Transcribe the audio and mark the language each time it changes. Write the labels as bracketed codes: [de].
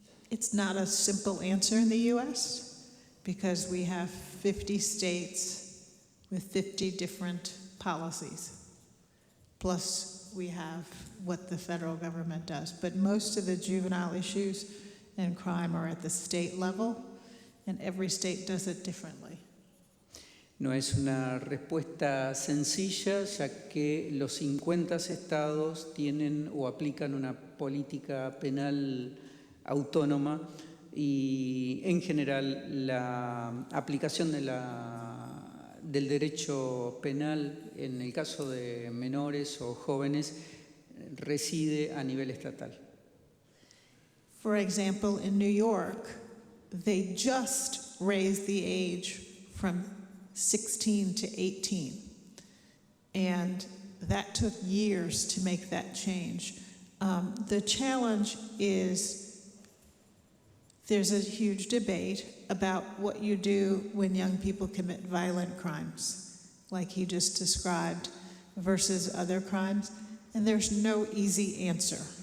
[en] It's not a simple answer in the U.S. because we have 50 states with 50 different policies. Plus, we have what the federal government does. But most of the juvenile issues and crime are at the state level, and every state does it differently. [es] No es una respuesta sencilla, ya que los 50 estados tienen o aplican una política penal autónoma y, en general, la aplicación del derecho penal en el caso de menores o jóvenes reside a nivel estatal. [en] For example, in New York, they just raised the age from 16 to 18. And that took years to make that change. The challenge is there's a huge debate about what you do when young people commit violent crimes, like he just described, versus other crimes, and there's no easy answer.